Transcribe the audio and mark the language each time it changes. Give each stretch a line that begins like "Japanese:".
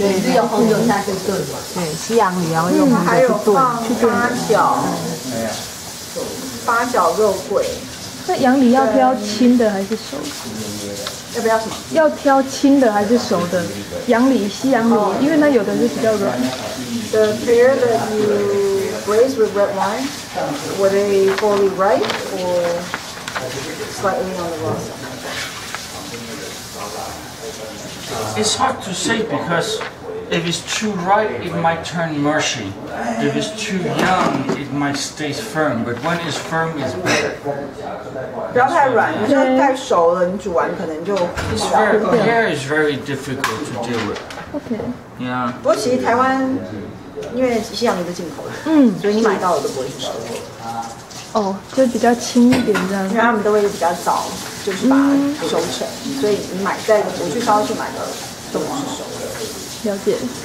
Chinese: 对，是用红酒下去炖嘛。对，西洋梨然后用红还有酒去炖。放八角肉桂。那洋梨要挑青的还是熟的？要不要什么？要挑青的还是熟的？洋梨、西洋梨，因为它有的是比较软。
English: The pear that you braise with red wine, were they fully ripe or slightly on the raw side? It's hard to say because if it's too ripe, it might turn mushy. If it's too young, it might stay firm. But when it's firm, it's better.
Chinese: 不要太软，你说太熟了，你煮完可能就
English: Pear is very difficult to deal with. OK， Yeah.
Chinese: 不过其实台湾因为西洋梨是进口的，所以你买到的都不会是熟的，哦，就比较轻一点这样因为。他们都会比较早就是把它收成，所以你买我去超市买的都不是熟的。了解。